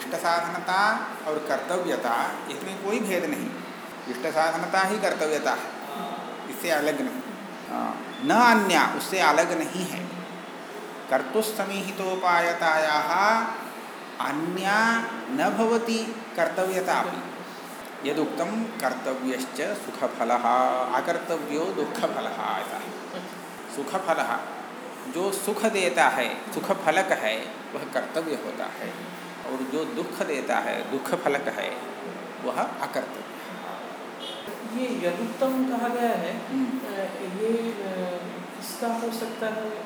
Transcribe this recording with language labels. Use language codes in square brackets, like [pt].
[hi] इष्टसाधनता और कर्तव्यता, इसमें कोई भेद नहीं, इष्टसाधनता ही कर्तव्यता है, इससे अलग नहीं, न अन्या उससे अलग नहीं है। [sa] कर्तुस्समीहितोपायतायाः अन्या न भवति कर्तव्यता अपि, यदुक्तं कर्तव्यश्च सुखफलः अकर्तव्यो दुःखफलः, [hi] ऐसा है। सुखफलः जो सुख देता है, सुखफलक है, वह कर्तव्य होता है, और जो दुख देता है, दुःखफलक है, वह अकर्तव्य। ये यदुक्तम कहा गया है, ये किसका हो सकता है,